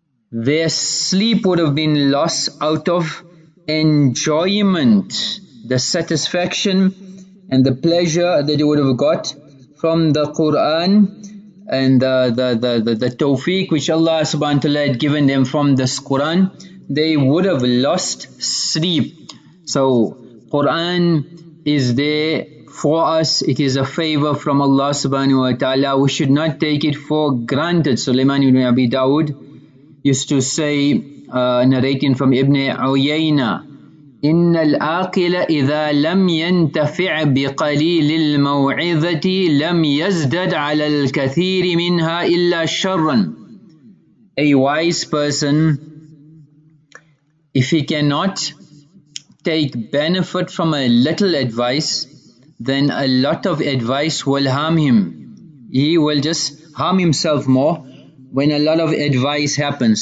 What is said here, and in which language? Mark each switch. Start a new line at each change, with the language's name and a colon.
English: Their sleep would have been lost out of enjoyment, the satisfaction and the pleasure that they would have got from the Quran and the tawfiq which Allah subhanahu wa ta'ala had given them from this Quran. They would have lost sleep. So Quran is there for us, it is a favor from Allah subhanahu wa ta'ala. We should not take it for granted. Sulaiman ibn Abi Dawud used to say, narrating from Ibn Uyayna,
Arabic: إن العاقل إذا لم ينتفع بقليل الموعظة لم يزدد على الكثير منها إلا شرا.
English: A wise person, if he cannot take benefit from a little advice, then a lot of advice will harm him. He will just harm himself more when a lot of advice happens.